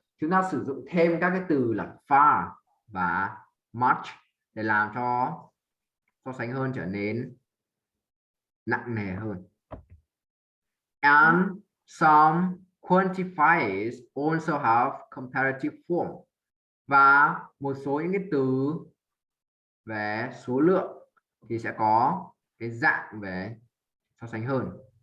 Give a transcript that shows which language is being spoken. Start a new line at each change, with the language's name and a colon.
Vietnamese: Chúng ta sử dụng thêm các cái từ là far và much để làm cho so sánh hơn trở nên nặng nề hơn.
English: And some quantifiers also have comparative form.
Vietnamese: Và một số những cái từ về số lượng thì sẽ có cái dạng về so sánh hơn.